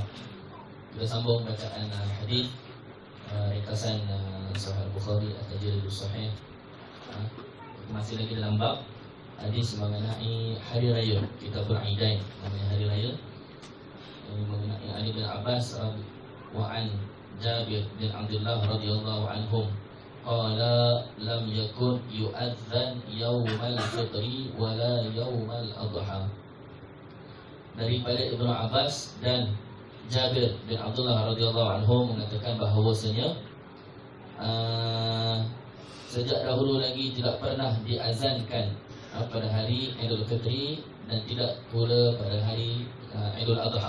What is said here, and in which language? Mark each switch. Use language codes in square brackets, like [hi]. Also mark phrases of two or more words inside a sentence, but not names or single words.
[ms] Kita sambung bacaan hadis ringkasan Sahih Bukhari At-Tajridus Sahih. Masih lagi dalam bab hadis mengenai hari raya. Kita beridain namanya hari raya, mengenai Ali bin Abbas [ar] وعن جابر بن عبد الله رضي الله عنهم قال لم يكن يؤذن يوم الفطر ولا يوم الأضحى. [ms] Daripada Ibnu Abbas dan Jabir bin Abdullah [ar] رضي الله عنهم [ms] mengatakan bahawasanya sejak dahulu lagi tidak pernah diazankan pada hari Idul Fitri dan tidak pula pada hari Idul Adha.